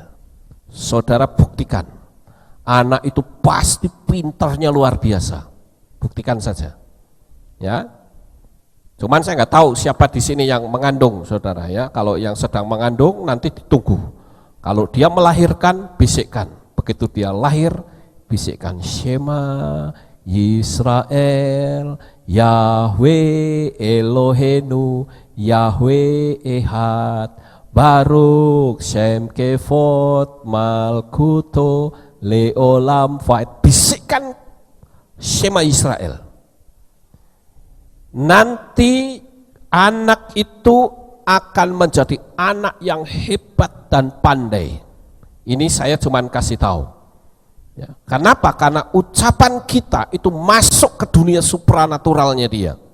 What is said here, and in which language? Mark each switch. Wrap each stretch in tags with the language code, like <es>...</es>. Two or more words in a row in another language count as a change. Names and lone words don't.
<id>Saudara buktikan, anak itu pasti pintarnya luar biasa. Buktikan saja, ya. Cuman saya nggak tahu siapa di sini yang mengandung, saudara ya. Kalau yang sedang mengandung nanti ditunggu. Kalau dia melahirkan, bisikkan. Begitu dia lahir, bisikkan</id> <he>שמע ישראל יהוה אלהינו יהוה אחד ברוך שם כבוד מלכותו לעולם ועד.</he> <id>Bisikkan Shema Israel. Nanti anak itu akan menjadi anak yang hebat dan pandai. Ini saya cuman kasih tahu. Ya. Kenapa? Karena ucapan kita itu masuk ke dunia supranaturalnya dia.</id>